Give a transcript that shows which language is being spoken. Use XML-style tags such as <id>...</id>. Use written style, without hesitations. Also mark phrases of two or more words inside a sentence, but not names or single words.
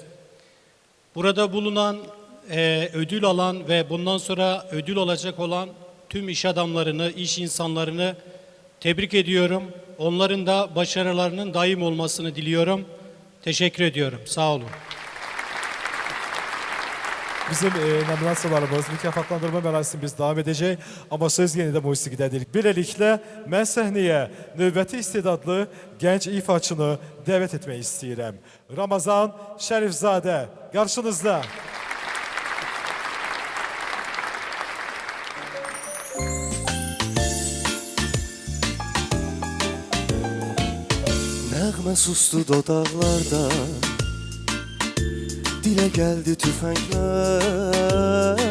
<tr>Burada bulunan, ödül alan ve bundan sonra ödül alacak olan tüm iş adamlarını, iş insanlarını tebrik ediyorum. Onların da başarılarının daim olmasını diliyorum. Teşekkür ediyorum. Sağ olun.</tr> <az>Bizim nominasiyalarımız, mükafatlandırma mərasimimiz davam edəcək, amma söz yenə də musiqidədir. Beləliklə, mən səhnəyə növbəti istedadlı gənc ifaçını dəvət etmək istəyirəm. Ramazan Şərifzadə, qarşınızda. Nəğmə sustu dodaqlarda, dilə gəldi tüfənglər.</az>